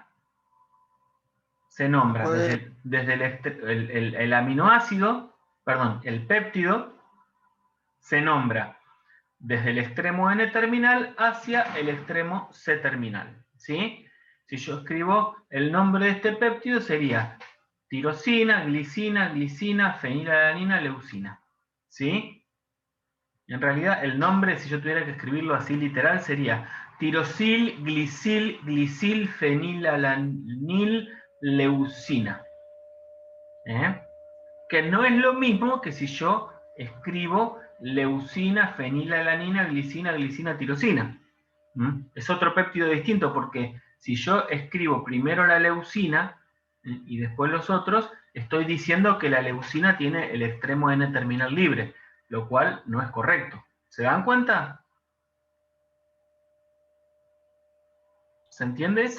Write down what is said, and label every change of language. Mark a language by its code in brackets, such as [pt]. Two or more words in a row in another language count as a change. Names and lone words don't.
[es] Se nombra desde el aminoácido, perdón, el péptido, se nombra desde el extremo N terminal hacia el extremo C terminal. ¿Sí? Si yo escribo el nombre de este péptido sería tirosina, glicina, fenilalanina, leucina. ¿Sí? En realidad el nombre, si yo tuviera que escribirlo así literal, sería tirosil, glicil, fenilalanil, leucina. Que no es lo mismo que si yo escribo leucina, fenilalanina, glicina, tirosina. Es otro péptido distinto porque si yo escribo primero la leucina y después los otros, estoy diciendo que la leucina tiene el extremo N terminal libre, lo cual no es correcto. ¿Se dan cuenta? ¿Se entiende eso?